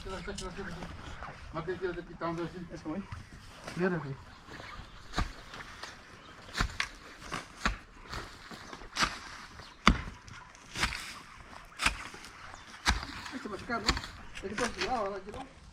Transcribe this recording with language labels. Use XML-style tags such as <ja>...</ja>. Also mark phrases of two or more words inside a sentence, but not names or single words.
<nl>Maak dit dat die tanden zien. Dat is mooi. Ja, dat is.</nl> <es>Este machucado, ¿no? Este está cuidado, ¿no? Aquí, ¿no?</es>